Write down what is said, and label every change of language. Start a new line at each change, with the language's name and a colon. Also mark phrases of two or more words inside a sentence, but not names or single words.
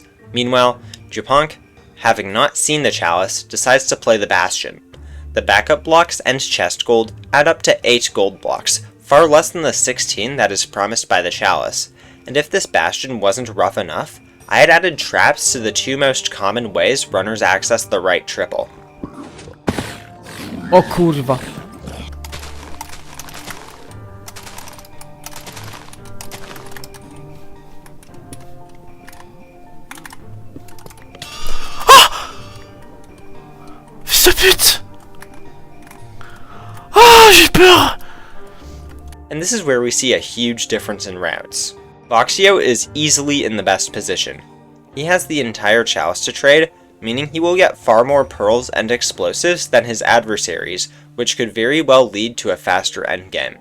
English: Meanwhile, Japonk, having not seen the chalice, decides to play the bastion. The backup blocks and chest gold add up to 8 gold blocks, far less than the 16 that is promised by the chalice, and if this bastion wasn't rough enough, I had added traps to the 2 most common ways runners access the right triple.
Polish: O kurwa.
French: Fils de pute! Ah, j'ai peur!
English: And this is where we see a huge difference in routes. Voxio is easily in the best position. He has the entire chalice to trade, meaning he will get far more pearls and explosives than his adversaries, which could very well lead to a faster endgame.